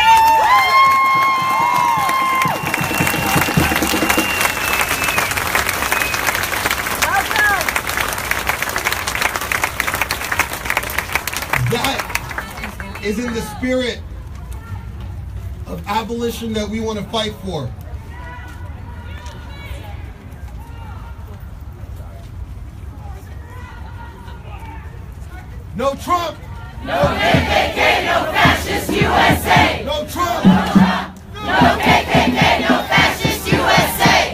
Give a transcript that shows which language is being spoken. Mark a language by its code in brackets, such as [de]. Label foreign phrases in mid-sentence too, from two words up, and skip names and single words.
[en] That is in the spirit of abolition that we want to fight for. No Trump! No KKK, no fascist USA. No Trump! No Trump, no KKK, no fascist USA.